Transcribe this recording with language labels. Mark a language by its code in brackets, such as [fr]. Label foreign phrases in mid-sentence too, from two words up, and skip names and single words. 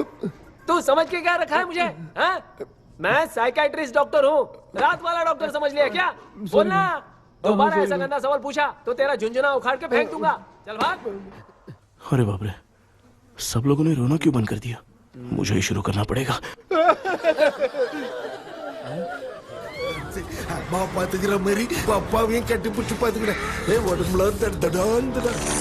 [hi] तू समझ के क्या रखा है मुझे? हाँ? मैं [en] psychiatrist doctor [hi] हूँ। रात वाला डॉक्टर समझ लिया क्या? बोलना। दोबारा ऐसा गंदा सवाल पूछा तो तेरा झुंझुना उखाड़ के फेंक दूंगा। चल भाग। अरे बाप रे, सब लोगों ने रोना क्यों बंद कर दिया? मुझे ही शुरू करना पड़ेगा। [ta] அம்மா பாத்துக்கிற மாதிரி அப்பாவையும் கட்டி பிடிச்சி பாத்துக்கிறேன். உடம்புல தடான் தடான்.